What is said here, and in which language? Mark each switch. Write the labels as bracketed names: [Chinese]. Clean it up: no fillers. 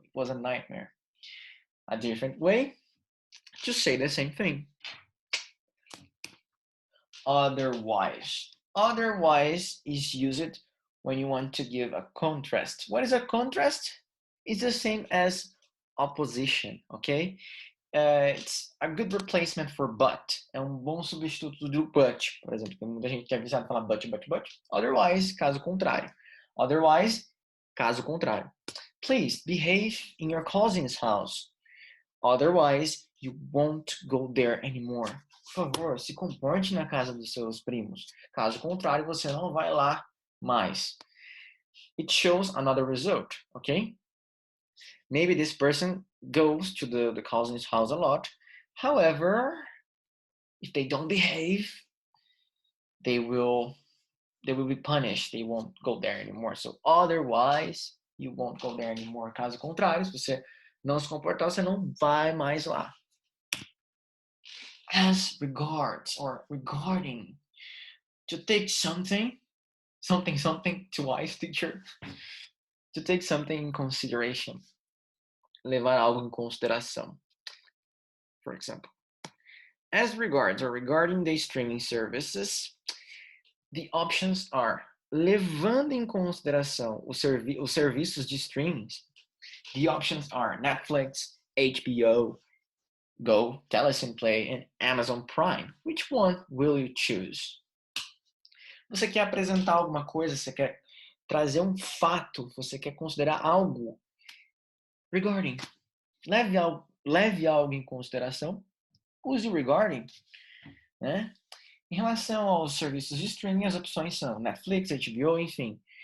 [English] It was a nightmare. A different way to say the same thing. Otherwise. Otherwise is used when you want to give a contrast. What is a contrast? It's the same as opposition, okay? it's a good replacement for but. [Portuguese] É um bom substituto do but, por exemplo. Tem muita gente que é viciada em falar but. Otherwise, caso contrário. Otherwise, caso contrário. [English] Please behave in your cousin's house. Otherwise, you won't go there anymore. [Portuguese] Por favor, se comporte na casa dos seus primos. Caso contrário, você não vai lá mais. [English] It shows another result, okay? Maybe this person goes to the cousin's house a lot. However, if they don't behave, they will be punished. They won't go there anymore. So otherwise, you won't go there anymore. [Portuguese] Caso contrário, se você não se comportar, você não vai mais lá. [English] As regards or regarding, to take something twice, teacher. To take something in consideration. [Portuguese] Levar algo em consideração. [English] For example, as regards or regarding the streaming services, the options are [Portuguese] levando em consideração os serviços de streaming. [English] The options are Netflix, HBO, Go, Telecine Play, and Amazon Prime. Which one will you choose? [Portuguese] Você quer apresentar alguma coisa, você quer trazer um fato, você quer considerar algo. Regarding. Leve algo em consideração. Use o regarding, né? Em relação aos serviços de streaming, as opções são Netflix, HBO, enfim.